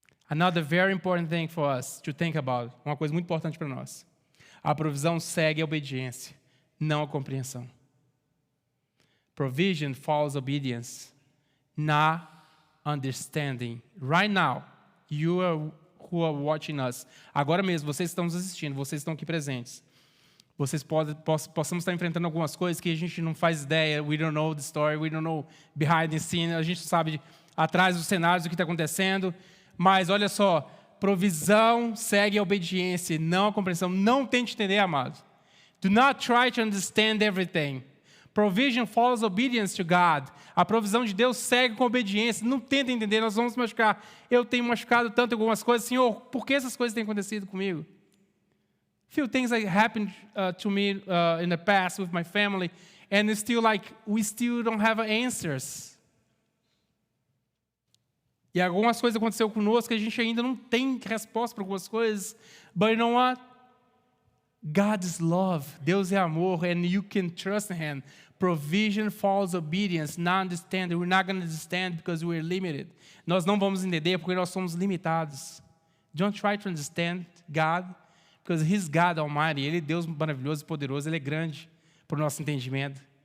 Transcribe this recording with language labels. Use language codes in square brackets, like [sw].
[en] Another very important thing for us to think about. [pt] Uma coisa muito importante para nós. A provisão segue a obediência, não a compreensão. [en] Provision follows obedience, not understanding. Right now, you who are watching us. [pt] Agora mesmo, vocês estão nos assistindo, vocês estão aqui presentes. Vocês possamos estar enfrentando algumas coisas que a gente não faz ideia. [en] We don't know the story, we don't know behind the scene. [pt] A gente sabe atrás dos cenários o que está acontecendo. Mas olha só, provisão segue a obediência, não a compreensão. Não tente entender, amado. [en] Do not try to understand everything. Provision follows obedience to God. [pt] A provisão de Deus segue com obediência. Não tenta entender, nós vamos machucar. Eu tenho machucado tanto em algumas coisas. Senhor, por que essas coisas têm acontecido comigo? [en] Few things that happened to me in the past with my family, and it's still we still don't have answers. [pt] E algumas coisas aconteceram conosco que a gente ainda não tem resposta para algumas coisas. [en] But you know what? God is love. [pt] Deus é amor, [en] and you can trust Him. Provision follows obedience, not understanding. We're not going to understand because we're limited. [pt] Nós não vamos entender porque nós somos limitados. [en] Don't try to understand God, because He's God Almighty. [pt] Ele é Deus maravilhoso e poderoso. Ele é grande para o nosso entendimento.